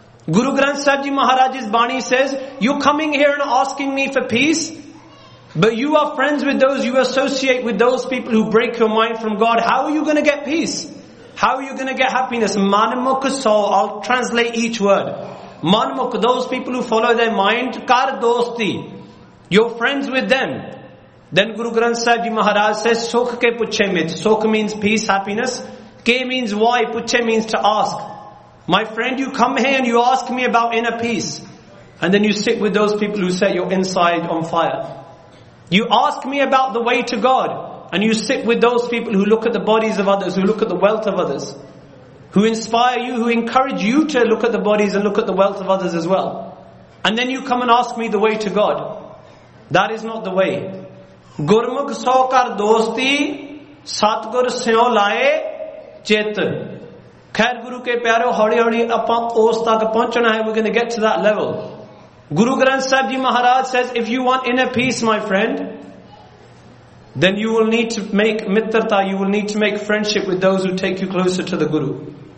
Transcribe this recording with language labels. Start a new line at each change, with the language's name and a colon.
English: ਗੁਰੂ ਗ੍ਰੰਥ ਸਾਹਿਬ ਜੀ ਮਹਾਰਾਜ ਇਸ ਬਾਣੀ says, you coming here and asking me for peace, but you are friends with those, you associate with those people who break your mind from God, how you going to get peace, how you going to get happiness.
Punjabi: ਮਨਮੁਖ ਸੌ,
English: all translate each word, manmukh those people who follow their mind,
Punjabi: ਕਰ ਦੋਸਤੀ,
English: You are friends with them. Then Guru Granth Sahib Ji Maharaj says,
Punjabi: Sukh ke puchhe mit.
English: Sukh means peace, happiness. Ke means why, puchhe means to ask. My friend, you come here and you ask me about inner peace. And then you sit with those people who set your inside on fire. You ask me about the way to God. And you sit with those people who look at the bodies of others, who look at the wealth of others. Who inspire you, who encourage you to look at the bodies and look at the wealth of others as well. And then you come and ask me the way to God. That is not the way.
Punjabi: ਗੁਰਮੁਖ ਸੌ ਕਰ ਦੋਸਤੀ, ਸਤਿਗੁਰ ਸਿਉਂ ਲਾਏ ਚਿੱਤ। ਖੈਰ ਗੁਰੂ ਕੇ ਪਿਆਰੋ, ਹੌਲੀ ਹੌਲੀ ਆਪਾਂ ਉਸ ਤੱਕ ਪਹੁੰਚਣਾ ਹੈ, ਵੀ ਕਹਿੰਦੇ
English: Get to that level. Guru Granth Sahib ji Maharaj says, if you want inner peace my friend, then you will need to make mittarta, you will need to make friendship with those who take you closer to the Guru.